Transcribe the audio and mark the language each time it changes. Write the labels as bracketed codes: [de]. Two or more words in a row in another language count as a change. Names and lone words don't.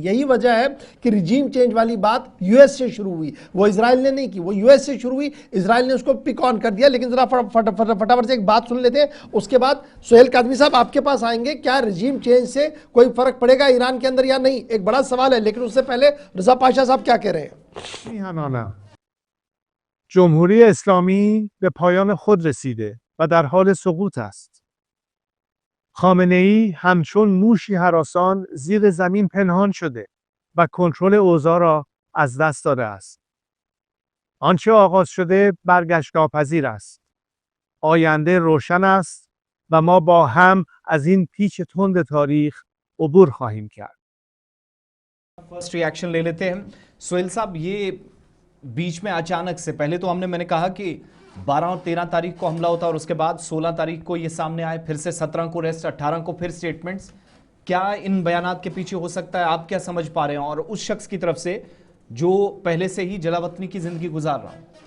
[hi] यही वजह है कि [en] regime change [hi] वाली बात यूएस से शुरू हुई, वो इजराइल ने नहीं की, वो यूएस से शुरू हुई, इजराइल ने उसको [en] pick on [hi] कर दिया। लेकिन जरा फटाफट से एक बात सुन लेते हैं, उसके बाद सोहेल कादमी साहब आपके पास आएंगे। क्या [en] regime change [hi] से कोई फर्क पड़ेगा ईरान के अंदर या नहीं, एक बड़ा सवाल है। लेकिन उससे पहले रजा पाशा साहब क्या कह रहे हैं? [fa] جمهوری اسلامی به پایان خود رسیده و در حال سقوط است. خامنه‌ای همچون موشی هراسان زیر زمین پنهان شده و کنترل اوضاع را از دست داده است. آنچه آغاز شده برگشت ناپذیر است. آینده روشن است و ما با هم از این پیچ تند تاریخ عبور خواهیم کرد. [en] first reaction [hi] ले लेते हैं सोहेल साहब। ये बीच में अचानक से, पहले तो मैंने कहा कि 12 और 13 तारीख को हमला होता और उसके बाद 16 तारीख को ये सामने आए, फिर से 17 को रेस्ट, 18 को फिर स्टेटमेंट्स। क्या इन बयानात के पीछे हो सकता है, आप क्या समझ पा रहे हैं, और उस शख्स की तरफ से जो पहले से ही जलावतनी की जिंदगी गुजार रहा है?